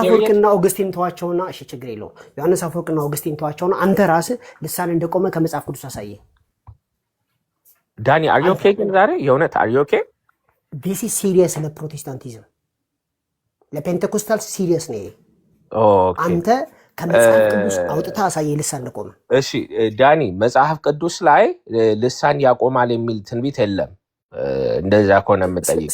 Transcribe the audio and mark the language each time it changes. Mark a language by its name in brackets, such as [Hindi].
[Amharic] አፈወርቅና ኦገስቲን ተዋቸውና፣ እሺ ችግር የለውም። ዮሐንስ አፈወርቅና ኦገስቲን ተዋቸውና አንተ ራስህ ልሳን እንደቆመ ከመጽሐፍ ቅዱስ አሳየ። [English] ዳኒ are you okay [Amharic] ግን ዛሬ የእውነት [English] are you okay ዲስ ኢዝ ሲሪየስ [Amharic] ለፕሮቴስታንቲዝም፣ ለፔንቴኮስታል [English] ሲሪየስ ነው። okay [Amharic] አንተ ከመጽሐፍ ቅዱስ አውጥታ አሳየ ልሳን እንደቆመ። እሺ ዳኒ መጽሐፍ ቅዱስ ላይ ልሳን ያቆማል የሚል ትንቢት የለም። እንደዛ ከሆነ የምጠይቀኝ